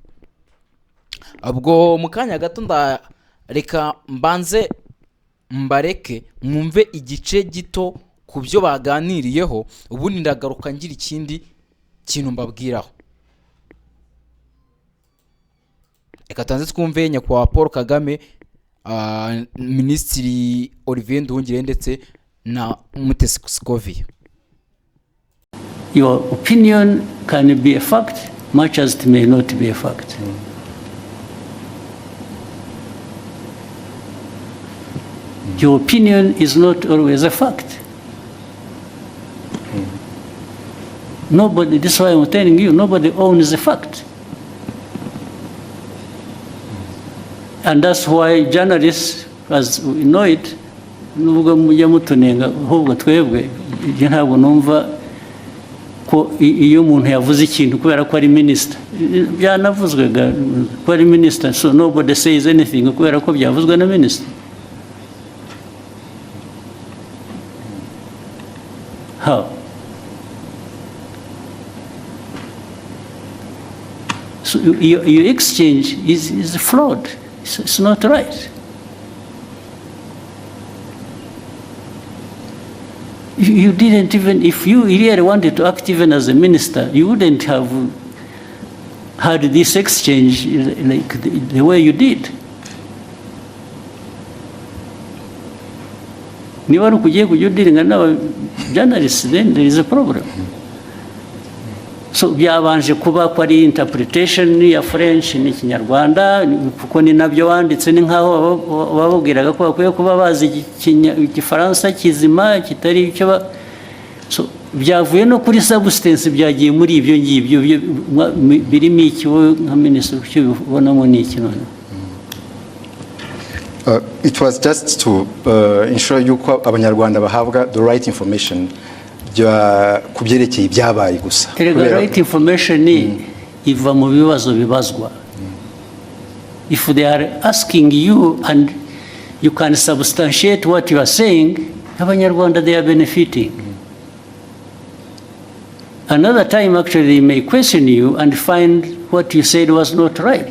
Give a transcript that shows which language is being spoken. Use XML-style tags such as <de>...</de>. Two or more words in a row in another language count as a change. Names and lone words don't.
<rw>Ubwo mu kanya gato reka mbanze mbareke mwumve igice gito ku byo baganiriyeho, ubundi ndagaruka ngira ikindi kintu mbabwiraho. Reka tubanze twumve nyakubahwa Paul Kagame, Minisitiri Olivier Nduhungirehe ndetse na Mutesi Scovia.</rw> <en>Your opinion can be a fact much as it may not be a fact. Your opinion is not always a fact. Nobody, this is why I'm telling you, nobody owns the fact. And that's why journalists, as we know it,</en> <rw>nubwo mujya mutunenga ahubwo twebwe ntabwo numva ko iyo umuntu yavuze ikintu kubera ko ari minister, byanavuzwe ko ari minister,</rw> <en>so nobody says anything</en> <rw>kubera ko byavuzwe na minister.</rw> <en>How? So your exchange is flawed. It's not right. You didn't even, if you really wanted to act even as a minister, you wouldn't have had this exchange like the way you did.</en> <rw>Niba ari ukugiye kujya udiringa n'aba journalists,</rw> <en>then there is a problem.</en> <rw>So byabanje kuba ko ari interpretation ya French n'ikinyarwanda kuko ni nabyo wanditse, ni nkaho bababwiraga ko bakwiye kuba bazi igifaransa kizima kitari icyo. So byavuye no kuri substance byagiye muri ibyo ngibyo birimo iki wowe nka minisitiri cyo bibonamo ni iki none?</rw> <en>It was just to ensure</en> <rw>yuko abanyarwanda bahabwa</rw> <en>the right information</en> <rw>ku byerekeye ibyabaye gusa.</rw> <en>The right information</en> <rw>iva mu bibazo bibazwa.</rw> <en>If they are asking you and you can substantiate what you are saying, abanyarwanda they are benefiting. Another time actually they may question you and find what you said was not right.</en>